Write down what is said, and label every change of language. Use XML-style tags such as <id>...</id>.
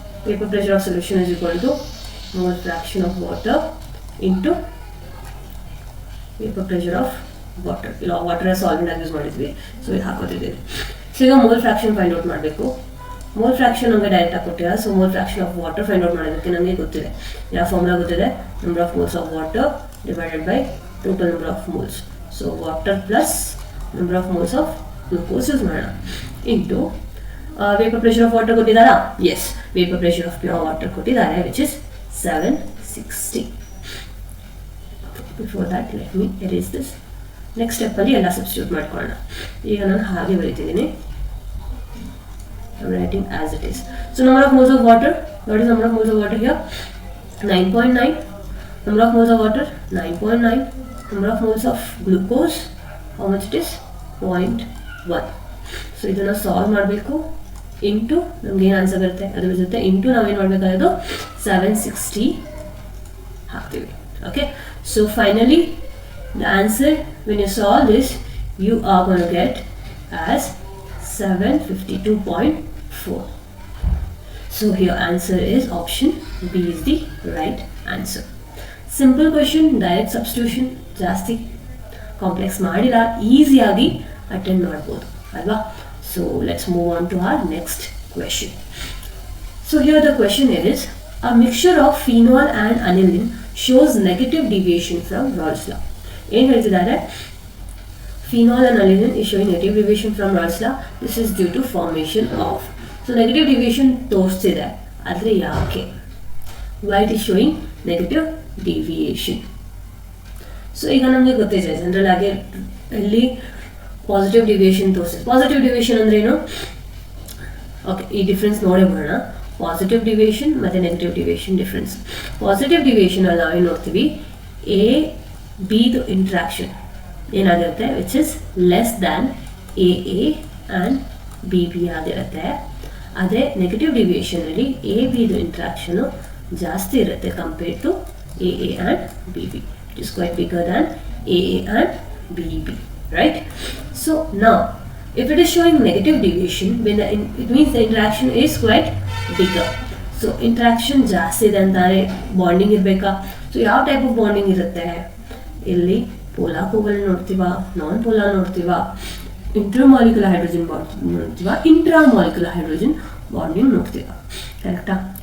<en>Vapor pressure of solution is equal to mole fraction of water into vapor pressure of water.</en> <kn>ಇಲ್ಲ water solvent ಆಗಿ use ಮಾಡಿದ್ವಿ, so ಇದು ಹಾಕೋತಿದ್ದೀವಿ. So ಈಗ mole fraction find out ಮಾಡಬೇಕು. Mole fraction ನಮಗೆ direct ಆಗಿ ಕೊಟ್ಟಿಲ್ಲ, so mole fraction of water find out ಮಾಡೋದಕ್ಕೆ ನಮಗೆ ಗೊತ್ತಿದೆ. ಯಾವ ಫಾರ್ಮುಲಾ ಗೊತ್ತಿದೆ?</kn> <en>Number of moles of water divided by total number of moles. So water plus number of moles of glucose use ಮಾಡೋಣ into vapour pressure of water ಕೊಟ್ಟಿದ್ದಾರಾ? Yes, vapour pressure of pure water ಕೊಟ್ಟಿದ್ದಾರೆ, which is 760. Before that let me erase this.</en> <kn>Next ಸ್ಟೆಪ್ಪಲ್ಲಿ ಎಲ್ಲ substitute ಮಾಡ್ಕೊಳ್ಳೋಣ. ಈಗ ನಾನು ಹಾಗೆ ಬರೀತಿದ್ದೀನಿ,</kn> <en>I'm writing as it is. So number of moles of water, what is number of moles of water here? 9.9. Number of moles of water 9.9. Number of moles of glucose, how much it is?</en> <kn>0.1. So ಇದನ್ನು solve ಮಾಡಬೇಕು. Into ನಮ್ಗೆ ಏನು answer ಬರುತ್ತೆ ಅದ್ರ ಜೊತೆ into ನಾವೇನು ಮಾಡಬೇಕಾಗೋದು 760 ಹಾಕ್ತೀವಿ.</kn> <en>Okay, so finally the answer when you solve this you are gonna get as 752.4. So your answer is option B is the right answer. Simple question, direct substitution,</en> <kn>ಜಾಸ್ತಿ complex ಮಾಡಿಲ್ಲ, ಈಸಿಯಾಗಿ attend ಮಾಡ್ಬೋದು ಅಲ್ವಾ?</kn> <en>So let's move on to our next question. So here the question is, a mixture of phenol and aniline shows negative deviation from Raoult's law.</en> <kn>ಏನು ಹೇಳ್ತಿದ್ದಾರೆ?</kn> <en>Phenol and aniline is showing negative deviation from Raoult's law. This is due to formation of.</en> <kn>So negative deviation ತೋರಿಸ್ತಿದೆ, ಆದರೆ ಯಾಕೆ?</kn> <en>Why it is showing negative deviation?</en> <kn>So ಈಗ ನಮಗೆ ಗೊತ್ತಿದೆ general ಆಗಿ ಇಲ್ಲಿ positive deviation ತೋರಿಸಿದೆ. ಪಾಸಿಟಿವ್ ಡಿವಿಯೇಷನ್ ಅಂದ್ರೆ ಏನು? ಓಕೆ, ಈ ಡಿಫ್ರೆನ್ಸ್ ನೋಡೇ ಬರೋಣ. ಪಾಸಿಟಿವ್ ಡಿವಿಯೇಷನ್ ಮತ್ತು negative deviation difference. Positive deviation ಅಲ್ಲಿ ನಾವೇನು ನೋಡ್ತೀವಿ? ಎ ಬಿದು ಇಂಟ್ರಾಕ್ಷನ್ ಏನಾಗಿರುತ್ತೆ,</kn> <en>which is less than A and B B</en> <kn>ಆಗಿರುತ್ತೆ. ಅದೇ ನೆಗೆಟಿವ್ ಡಿವಿಯೇಷನಲ್ಲಿ ಎ ಬಿದು ಇಂಟ್ರಾಕ್ಷನು ಜಾಸ್ತಿ ಇರುತ್ತೆ</kn> <en>Compared to A and B B. It is quite bigger than A and B B, right? So now if it is showing negative deviation, when it means the interaction is quite bigger.</en> <kn>So interaction ಜಾಸ್ತಿ ಇದೆ ಅಂತಾರೆ, bonding ಇರಬೇಕಾ? So ಯಾವ type of bonding ಇರುತ್ತೆ ಇಲ್ಲಿ? Polar ಕೋವಲ್ ನೋಡ್ತೀವಾ, non polar ನೋಡ್ತೀವಾ, intermolecular hydrogen bond ನೋಡ್ತೀವಾ, intramolecular hydrogen bonding ನೋಡ್ತೀವಾ, ಕರೆಕ್ಟಾ?</kn>